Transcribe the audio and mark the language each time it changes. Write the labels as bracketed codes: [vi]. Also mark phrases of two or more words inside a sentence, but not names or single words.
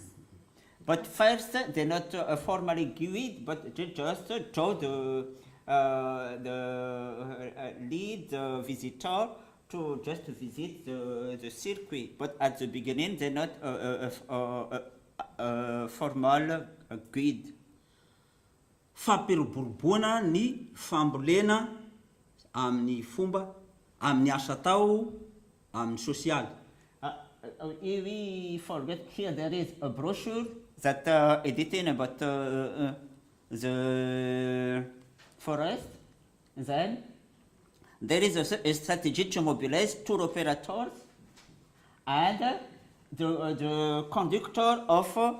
[en] But first, they not formally guide, but they just draw the lead the visitor to just visit the circuit. But at the beginning, they're not a formal guide. [mg] Fampiroboroboana ny fambolena amin'ny fomba amin'ny asa tao amin'ny social. [en] We forget here there is a brochure that editing about the forest. Then there is a strategy to mobilize tour operators, and the conductor of